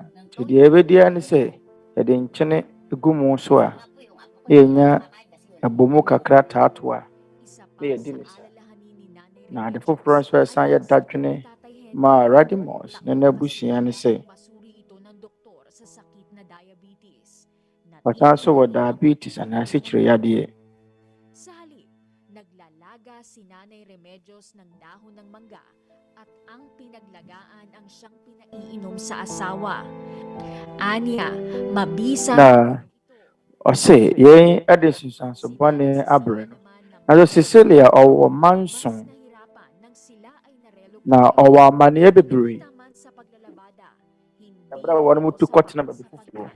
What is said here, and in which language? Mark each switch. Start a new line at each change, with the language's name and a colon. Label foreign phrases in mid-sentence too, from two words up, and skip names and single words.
Akan: Nti deɛ ɛbɛdi ne sɛ yɛde nkyene egu mu so a yɛnya abomu kakra taato a na yɛdi ne saa. Na ade foforɔ nso ɛsan yɛ dadwene ma Radimos ne n'abusua ne sɛ ɔsan so wɔ diabetes anaasɛ kyerɛyadeɛ.
Filipino: Sa halip, naglalaga si Nanay Remedios ng dahon ng mangga at ang pinaglagaan ang siyang pinaiinom sa asawa. Anya, mabisa
Akan: Na ɔse yɛn ɛde susansobɔne abrɛ no. Na so Cecilia ɔwɔ manson na ɔwɔ amanneɛ bebree. Ɛberɛ a wɔn mu tu kɔtena baabi foforɔ.